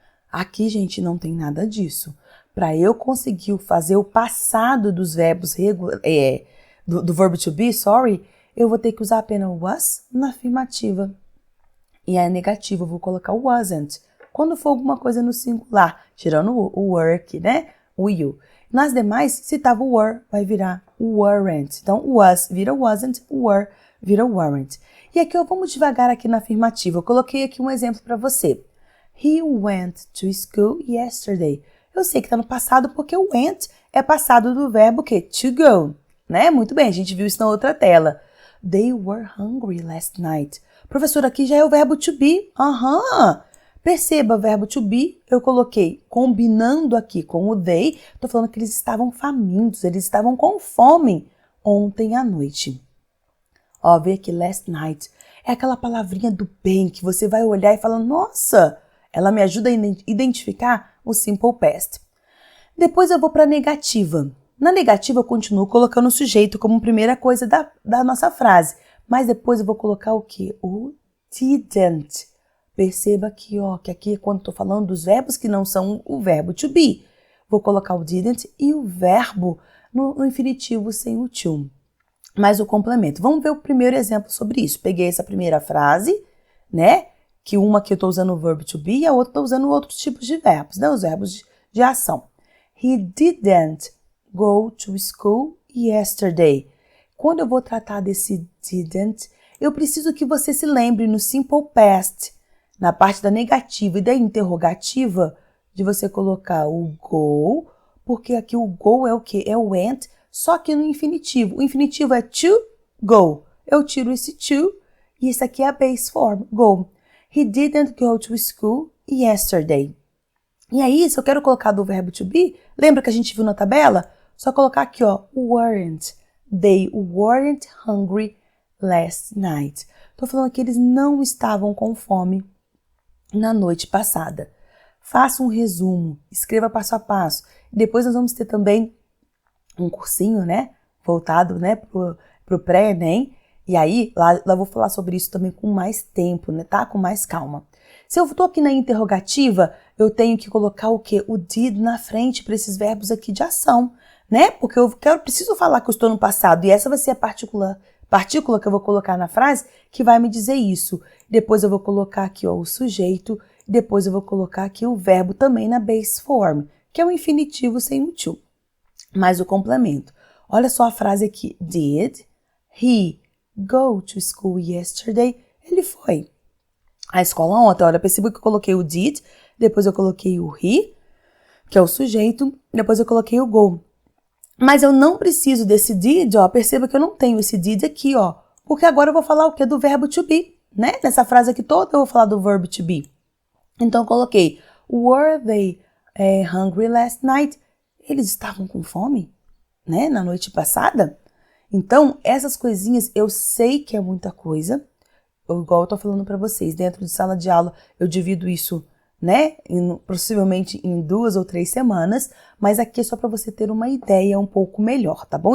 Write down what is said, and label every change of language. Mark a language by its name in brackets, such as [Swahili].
[Portuguese] Aqui, gente, não tem nada disso. Para eu conseguir fazer o passado dos verbos do verbo to be, eu vou ter que usar apenas o was na afirmativa. E a negativa eu vou colocar o wasn't. Quando for alguma coisa no singular, tirando o work, né? O you. Nas demais, se tava o were, vai virar o weren't. Então, was vira wasn't, were vira weren't. E aqui, vamos devagar aqui na afirmativa. Eu coloquei aqui um exemplo para você. [English] He went to school yesterday. [Portuguese] Eu sei que está no passado porque o went é passado do verbo que to go, né? Muito bem, a gente viu isso na outra tela. [English] They were hungry last night. [Portuguese] Professor, aqui já é o verbo to be. Perceba, o verbo to be, eu coloquei combinando aqui com o they. Estou falando que eles estavam famintos, eles estavam com fome ontem à noite. Ó, vê aqui last night. É aquela palavrinha do bem que você vai olhar e falar, nossa, ela me ajuda a identificar o simple past. Depois eu vou para a negativa. Na negativa eu continuo colocando o sujeito como primeira coisa da nossa frase. Mas depois eu vou colocar o quê? O didn't. Perceba aqui, ó, que aqui é quando estou falando dos verbos que não são o verbo to be. Vou colocar o didn't e o verbo no infinitivo sem o to. Mais o complemento. Vamos ver o primeiro exemplo sobre isso. Peguei essa primeira frase, né? Que uma que eu estou usando o verbo to be e a outra estou usando outros tipos de verbos, né? Os verbos de ação. [English] He didn't go to school yesterday. [Portuguese] Quando eu vou tratar desse didn't, eu preciso que você se lembre no simple past, na parte da negativa e da interrogativa, de você colocar o go, porque aqui o go é o quê? É o went, só que no infinitivo. O infinitivo é to go. Eu tiro esse to e esse aqui é a base form, go. [English] He didn't go to school yesterday. [Portuguese] E aí, se eu quero colocar do verbo to be, lembra que a gente viu na tabela? Só colocar aqui, ó, [English] weren't. They weren't hungry last night. [Portuguese] Tô falando que eles não estavam com fome na noite passada. Faça um resumo, escreva passo a passo. Depois nós vamos ter também um cursinho, né? Voltado, né, pro pré-ENEM. E aí, lá eu vou falar sobre isso também com mais tempo, né, tá? Com mais calma. Se eu tô aqui na interrogativa, eu tenho que colocar o quê? O did na frente para esses verbos aqui de ação, né? Porque eu preciso falar que eu estou no passado. E essa vai ser a partícula que eu vou colocar na frase que vai me dizer isso. Depois eu vou colocar aqui, ó, o sujeito. Depois eu vou colocar aqui o verbo também na base form, que é o infinitivo sem o to. Mais o complemento. Olha só a frase aqui. [English] Did he go to school yesterday? [Portuguese] Ele foi à escola ontem. Olha, perceba que eu coloquei o did, depois eu coloquei o he, que é o sujeito, depois eu coloquei o go. Mas eu não preciso desse did, ó, perceba que eu não tenho esse did aqui, ó, porque agora eu vou falar o quê? Do verbo to be, né? Nessa frase aqui toda eu vou falar do verbo to be. Então eu coloquei, [English] were they hungry last night? [Portuguese] Eles estavam com fome, né? Na noite passada? Então, essas coisinhas eu sei que é muita coisa, igual eu tô falando para vocês, dentro de sala de aula eu divido isso, né, possivelmente em 2 ou 3 semanas, mas aqui é só para você ter uma ideia um pouco melhor, tá bom?